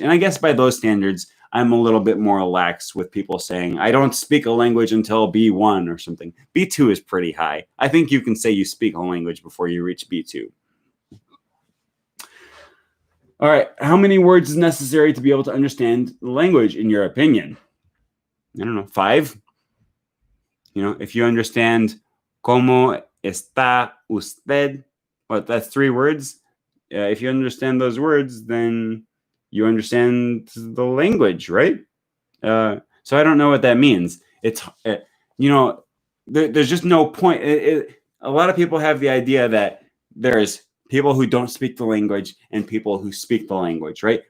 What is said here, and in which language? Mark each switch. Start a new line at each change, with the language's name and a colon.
English: And I guess by those standards, I'm a little bit more lax with people saying, I don't speak a language until B1 or something. B2 is pretty high. I think you can say you speak a language before you reach B2. All right, how many words is necessary to be able to understand the language, in your opinion? I don't know, 5? You know, if you understand
Spanish: ¿Cómo está usted?
English: Well, that's 3 words. If you understand those words, then you understand the language, right? So I don't know what that means. It's, you know, there's just no point. A lot of people have the idea that there's people who don't speak the language and people who speak the language, right?